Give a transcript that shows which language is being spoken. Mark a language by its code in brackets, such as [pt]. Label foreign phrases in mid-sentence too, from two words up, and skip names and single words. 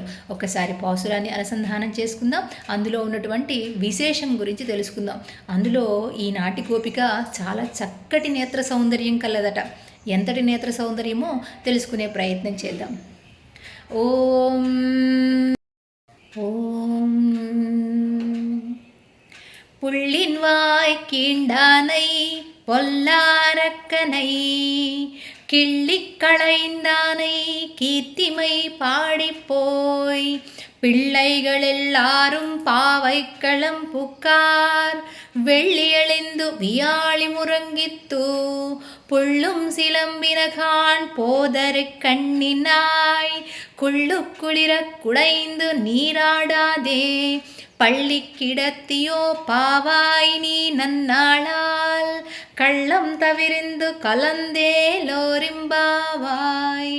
[te] ఒక్కసారి పాసురాన్ని అనుసంధానం చేసుకుందాం, అందులో ఉన్నటువంటి విశేషం గురించి తెలుసుకుందాం. అందులో ఈనాటి గోపిక చాలా చక్కటి నేత్ర సౌందర్యం కలదట. ఎంతటి నేత్ర సౌందర్యమో తెలుసుకునే ప్రయత్నం చేద్దాం. [ta] ఓం ஓம் புள்ளின்வாய் கீண்டானை பொல்லாரக்கனை கிள்ளிக் களைந்தானை கீர்த்திமை பாடிப்போய் பிள்ளைகள் எல்லாரும் பாவைக்களம் புக்கார் வெள்ளியெளிந்து வியாழி முறங்கித்து புள்ளும் சிலம்பினகான் போதரு கண்ணினாய் குள்ளு குளிரக் குடைந்து நீராடாதே பள்ளி கிடத்தியோ பாவாய் நீ நன்னாளால் கள்ளம் தவிர்ந்து கலந்தேலோரிம்பாவாய்.